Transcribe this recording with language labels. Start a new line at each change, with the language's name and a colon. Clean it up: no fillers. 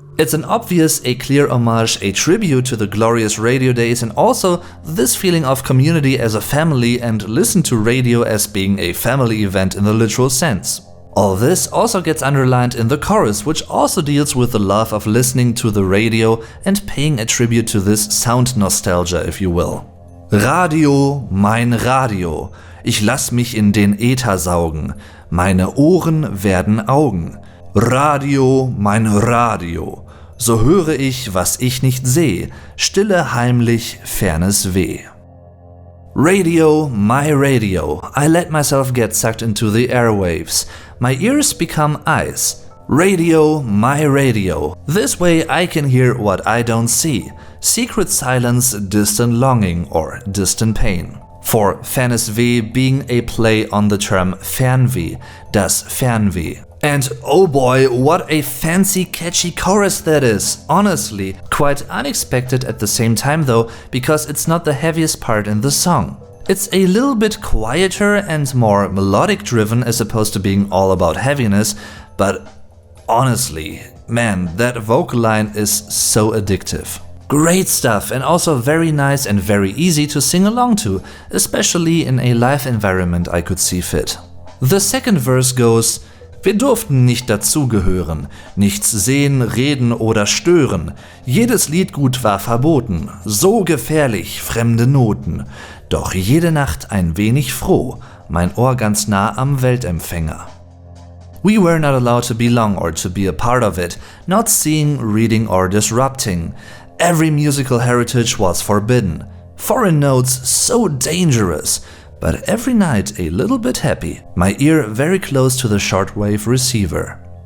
English: It's an obvious, a clear homage, a tribute to the glorious radio days and also this feeling of community as a family and listen to radio as being a family event in the literal sense. All this also gets underlined in the chorus, which also deals with the love of listening to the radio and paying a tribute to this sound nostalgia, if you will.
German: Radio, mein Radio, ich lass mich in den Äther saugen, meine Ohren werden Augen. Radio, mein Radio, so höre ich, was ich nicht seh, stille heimlich, fernes Weh.
English: Radio, my radio, I let myself get sucked into the airwaves. My ears become eyes. Radio, my radio. This way I can hear what I don't see. Secret silence, distant longing or distant pain. For fernes Weh being a play on the term Fernweh, das Fernweh. And oh boy, what a fancy catchy chorus that is, honestly. Quite unexpected at the same time though, because it's not the heaviest part in the song. It's a little bit quieter and more melodic driven as opposed to being all about heaviness, but honestly, man, that vocal line is so addictive. Great stuff and also very nice and very easy to sing along to, especially in a live environment I could see fit. The second verse goes:
German: Wir durften nicht dazugehören, nichts sehen, reden oder stören. Jedes Liedgut war verboten, so gefährlich, fremde Noten. Doch jede Nacht ein wenig froh, mein Ohr ganz nah am Weltempfänger.
English: We were not allowed to belong or to be a part of it, not seeing, reading or disrupting. Every musical heritage was forbidden. Foreign notes so dangerous. But every night a little bit happy, my ear very close to the shortwave receiver.